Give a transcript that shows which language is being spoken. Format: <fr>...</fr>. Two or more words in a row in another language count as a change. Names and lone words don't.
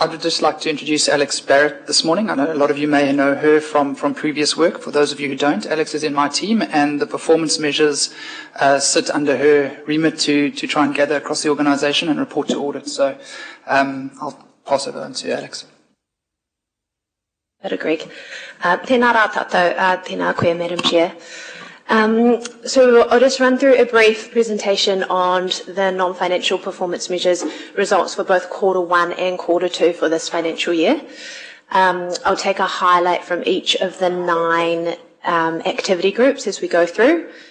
<en>I would just like to introduce Alex Barrett this morning. I know a lot of you may know her from previous work. For those of you who don't, Alex is in my team, and the performance measures sit under her remit to try and gather across the organisation and report to audit. So I'll pass it on to Alex. Greg.</en> <mi>Tēnā rā tātou, tēnā koe,</mi> <en>Madam Chair. So I'll just run through a brief presentation on the non-financial performance measures results for both Q1 and Q2 for this financial year. I'll take a highlight from each of the 9 activity groups as we go through.</en>